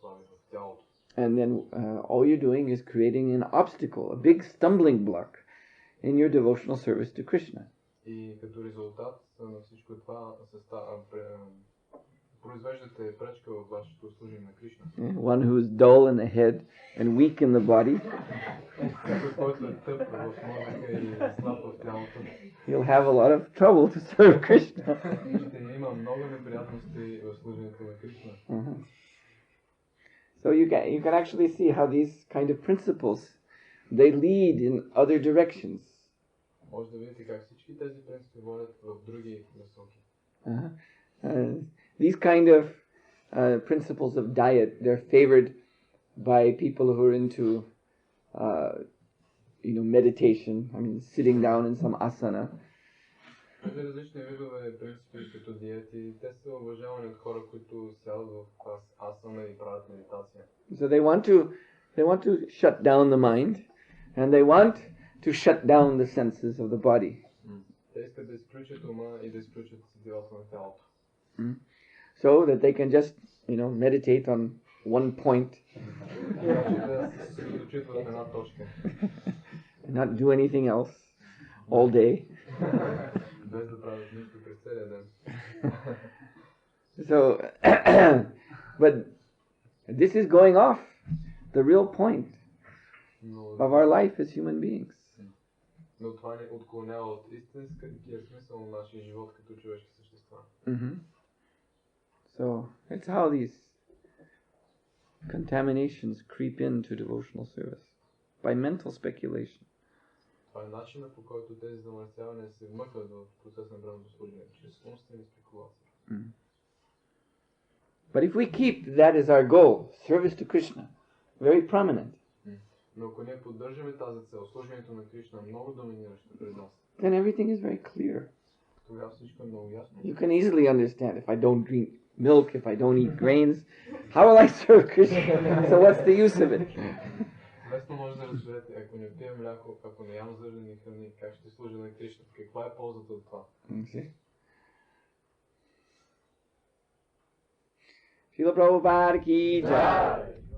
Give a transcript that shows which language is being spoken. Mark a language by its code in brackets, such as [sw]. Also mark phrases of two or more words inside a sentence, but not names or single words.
[en] And then all you're doing is creating an obstacle, a big stumbling block in your devotional service to Krishna. [bg] И като резултат на всичко това произвеждате пречка в вашето служение на Кришна. [en] One who is dull in the head and weak in the body, [bg] Който е тъп в мозъка и слаб в тялото, [en] he'll have a lot of trouble to serve Krishna. [bg] ще има много неприятности в служението на Кришна. [en] So you can actually see how these kind of principles, they lead in other directions. [bg] Може да видите как всички тези принципи водят в други насоки. [en] These kind of principles of diet, they're favored by people who are into, meditation. I mean, sitting down in some asana. [bg] Тези различни видове принципи като диети, те са уважавани от хора, които сядат в асана и правят медитация. [en] So they want to shut down the mind, and they want to shut down the senses of the body. [bg] Те искат да изключат ума и да изключат сетивата на тялото. [en] So that they can just, meditate on one point and not do anything else all day. So, but this is going off the real point of our life as human beings. [bg] Но това не отклонява от истинския смисъл на нашия живот като човешки същества. [en] So that's how these contaminations creep into devotional service by mental speculation. [bg] Това е начинът, по който тези замърсявания се вмъкват в процес на бранното служение, чрез умствени спекулации. [en] But if we keep that as our goal, service to Krishna, very prominent, [bg] но ако ние поддържаме тази цел, служението на Кришна много доминиращо пред нас, [en] then everything is very clear. [bg] тогава всичко е много ясно. [en] You can easily understand if I don't drink milk, if I don't eat grains, how will I serve Krishna? So what's the use of it? [bg] Лесно може да разберете, ако не пия мляко, ако не ям зърнени храни, как ще служа на Кришна? Каква е ползата от това? [hi] श्रील प्रभुपाद की जय.